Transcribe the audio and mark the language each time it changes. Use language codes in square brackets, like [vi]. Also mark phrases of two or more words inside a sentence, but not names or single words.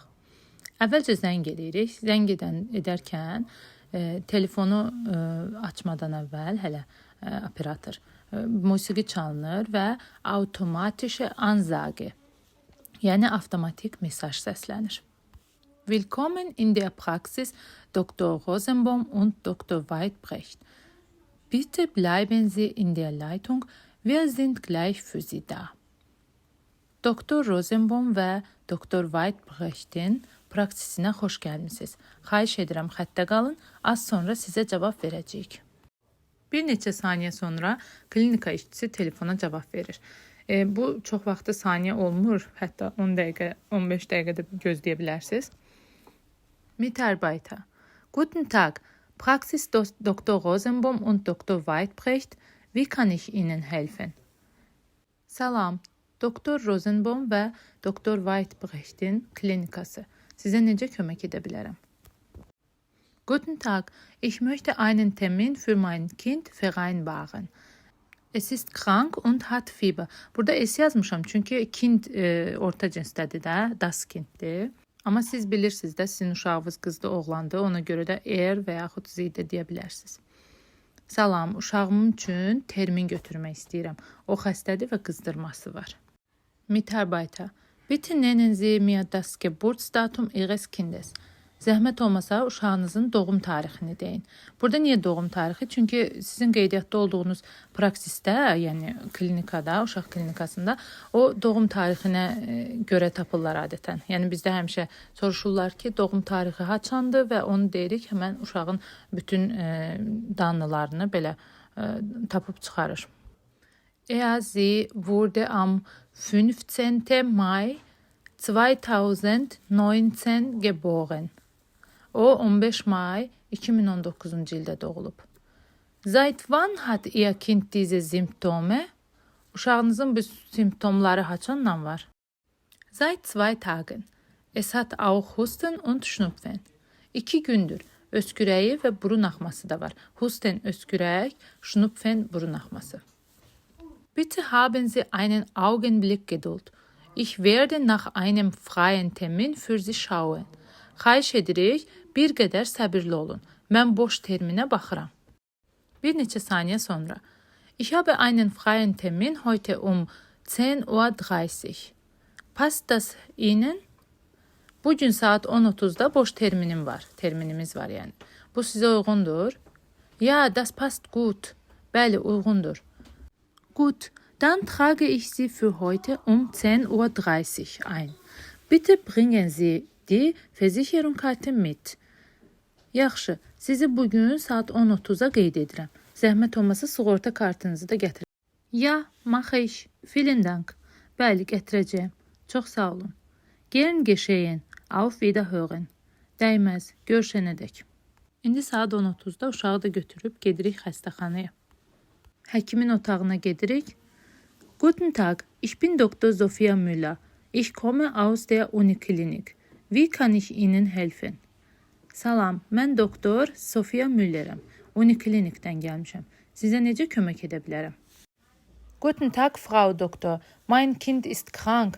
[az] Əvvəlcə zəng edirik. Zəng edərkən telefonu açmadan əvvəl hələ operator musiqi çalınır və [de] avtomatische Ansage, [az] yəni avtomatik mesaj səslənir. [de] Willkommen in der Praxis Dr. Rosenbaum und Dr. Weidbrecht. Bitte bleiben Sie in der Leitung. Wir sind gleich für Sie da. [az] Doktor Rosenbaum və Doktor Weidbrecht'in praksisinə xoş gəlmisiniz. Xahiş edirəm, xəttə qalın, az sonra sizə cavab verəcəyik. Bir neçə saniyə sonra klinika işçisi telefona cavab verir. Bu çox vaxtı saniyə olmur, hətta 10 dəqiqə, 15 dəqiqə də gözləyə bilərsiniz. [de] Mitarbeiter. Guten Tag, Praxis Dr. Rosenbaum und Dr. Weidbrecht. Wie kann ich Ihnen helfen? [az] Salam. Doktor Rosenbaum və Doktor Weidbrecht'in klinikası. Sizə necə kömək edə bilərəm? [de] Guten Tag, ich möchte einen Termin für mein Kind vereinbaren. Es ist krank und hat Fieber. [az] Burada es yazmışam, çünki kind orta cinsdədir də, das kinddir. Amma siz bilirsiniz də, sizin uşağınız qızdı, oğlandı, ona görə də er və yaxud zidə deyə bilərsiniz. Salam, uşağımın üçün termin götürmək istəyirəm. O xəstədir və qızdırması var. [de] Mitarbeiter, bitte nennen Sie mir das Geburtsdatum Ihres Kindes. [az] Zəhmət olmasa uşağınızın doğum tarixini deyin. Burada niyə doğum tarixi? Çünki sizin qeydiyyatda olduğunuz praksisdə, yəni klinikada, uşaq klinikasında o doğum tarixinə görə tapırlar adətən. Yəni bizdə həmişə soruşurlar ki, doğum tarixi haçandır və onu deyirik, həmən uşağın bütün danlılarını belə tapıb çıxarır. [de] Sie wurde am 15. Mai 2019 geboren. [az] O 15 May 2019-cu ildə doğulub. [de] Seit wann hat Ihr Kind diese Symptome? [az] Uşağınızın bu simptomları haçandan var? [de] Seit 2 Tagen. Es hat auch Husten und Schnupfen. [az] 2 gündür. Öskürəyi və burun axması da var. Husten öskürək, Schnupfen burun axması. [de] Bitte haben Sie einen Augenblick Geduld. Ich werde nach einem freien Termin für Sie schauen. [az] Xahiş edirik, bir qədər səbirli olun. Mən boş terminə baxıram. Bir neçə saniyə sonra. [de] Ich habe einen freien Termin heute um 10:30 Uhr. Passt das Ihnen? [az] Bugün saat 10:30-da boş terminimiz var yəni. Bu sizə uyğundur? [de] Ja, das passt gut. [az] Bəli, uyğundur. [de] Gut, dann trage ich Sie für heute um 10:30 Uhr ein. Bitte bringen Sie die Versicherungskarte mit. [az] Yaxşı, sizi bugün saat 10:30-a qeyd edirəm. Zəhmət olmasa sığorta kartınızı da gətirin. [de] Ja, mache ich. Vielen Dank. [az] Bəli, gətirəcəyəm. Çox sağ olun. [de] Gern geschehen. Auf Wiederhören. [az] Dəyməz. Görüşənədək. İndi saat 10:30-da uşağı da götürüb gedirik xəstəxanaya. Həkimin otağına gedirik. [de] Guten Tag, ich bin Dr. Sophia Müller. Ich komme aus der Uniklinik. Wie kann ich Ihnen helfen? [az] Salam, mən doktor Sophia Müllerəm. Uniklinikdən gəlmişəm. Sizə necə kömək edə bilərəm? [de] Guten Tag, Frau Doktor. Mein Kind ist krank.